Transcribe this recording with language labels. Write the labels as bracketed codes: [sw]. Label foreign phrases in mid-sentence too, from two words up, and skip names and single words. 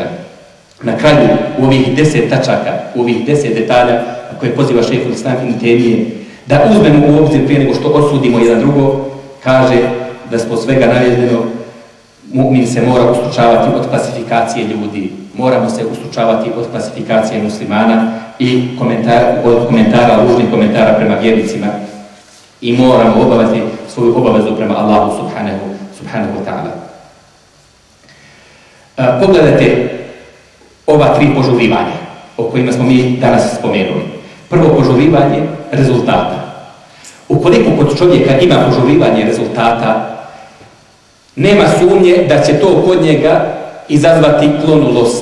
[bs] Na kraju u ovih 10 tačaka, u ovih 10 detalja na koje poziva šejh Islam Ibn Temije da uzmemo u obzir prije nego što osudimo jedan drugog, kaže da smo svega navedeno mu'min se mora ustručavati od klasifikacije ljudi, moramo se ustručavati od klasifikacije muslimana i od komentara, ružnih komentara prema vjernicima i moramo obaviti svoju obavezu prema Allahu [ar] سبحانه وتعالى. [bs] Pogledajte ova 3 požurivanja o kojima smo mi danas spomenuli. Prvo požurivanje rezultata. Ukoliko kod čovjeka ima požurivanje rezultata, nema sumnje da će to kod njega izazvati klonulost.